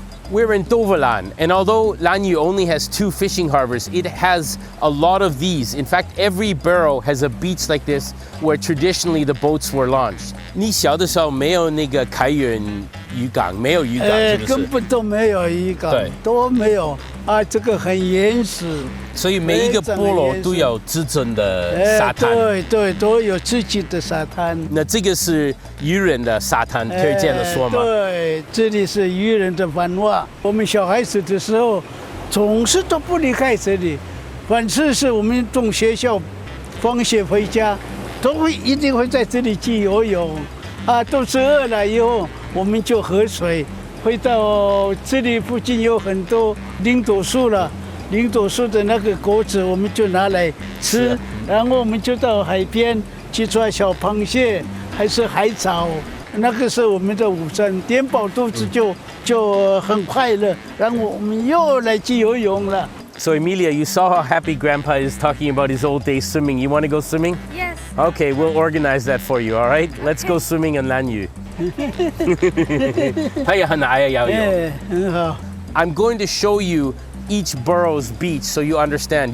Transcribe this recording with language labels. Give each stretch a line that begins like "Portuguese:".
English: We're in Toverland, and although Lanyu only has 2 fishing harbors, it has a lot of these. In fact, every borough has a beach like this where traditionally the boats were launched.
Chinese: 你小的时候没有那个开源渔港，没有渔港，是不是？根本都没有渔港，对，都没有啊，这个很原始。所以每一个部落都有自身的沙滩。对对，都有自己的沙滩。那这个是渔人的沙滩，可以这样说吗？对，这里是渔人的番话。我们小孩子的时候，总是都不离开这里。凡是我们从学校放学回家，一定会在这里去游泳。啊，肚子饿了以后，我们就喝水。回到这里附近有很多林朵树了，林朵树的那个果子我们就拿来吃，然后我们就到海边去抓小螃蟹，还是海草，那个是我们的午餐，填饱肚子就很快乐，然后我们又来去游泳了。
English: So Emilia, you saw how happy Grandpa is talking about his old days swimming. You want to go swimming? Yes. Okay, we'll organize that for you, all right? Let's go swimming in Lanyu.
Chinese: 他也很爱游泳。很好。
English: I'm going to show you each borough's beach so you understand.